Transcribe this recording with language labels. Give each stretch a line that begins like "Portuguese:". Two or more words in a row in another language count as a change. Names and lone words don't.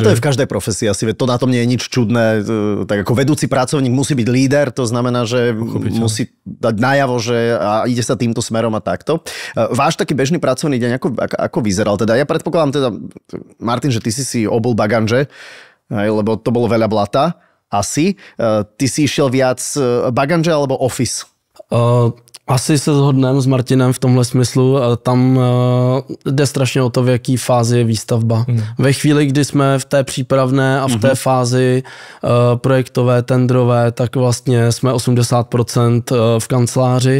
Slovak: A to je v každej profesii asi, to na tom nie je nič čudné. Tak ako vedúci pracovník musí byť líder, to znamená, že musí dať najavo, že ide sa týmto smerom a takto. Váš taký bežný pracovný deň, ako vyzeral? Teda ja predpokladám teda, Martin, že ty si obul baganže, lebo to bolo veľa blata. Asi. Ty si išiel viac baganže alebo office?
Czech: Asi se shodneme s Martinem v tomhle smyslu. Tam jde strašně o to, v jaký fázi je výstavba. Ve chvíli, kdy jsme v té přípravné a v té fázi projektové, tendrové, tak vlastně jsme 80% v kanceláři.